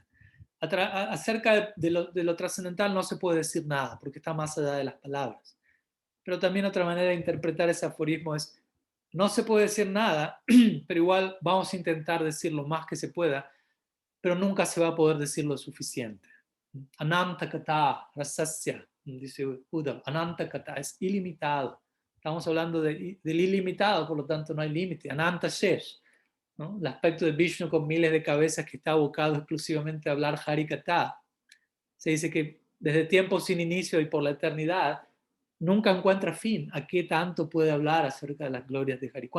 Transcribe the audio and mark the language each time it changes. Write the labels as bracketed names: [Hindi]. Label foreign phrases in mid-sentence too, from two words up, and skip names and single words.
[Spanish] Acerca de lo trascendental no se puede decir nada, porque está más allá de las palabras. Pero también otra manera de interpretar ese aforismo es, no se puede decir nada, pero igual vamos a intentar decir lo más que se pueda, pero nunca se va a poder decir lo suficiente. [Sanskrit] Ananta kata, rasasya, [Spanish] dice Uddhava, [Sanskrit] ananta kata [Spanish] es ilimitado. Estamos hablando del ilimitado, por lo tanto no hay límite. Ananta shesh, ¿no? El aspecto de Vishnu con miles de cabezas que está abocado exclusivamente a hablar Harikata. Se dice que desde tiempos sin inicio y por la eternidad, nunca encuentra fin a qué tanto puede hablar acerca de las glorias de Hari.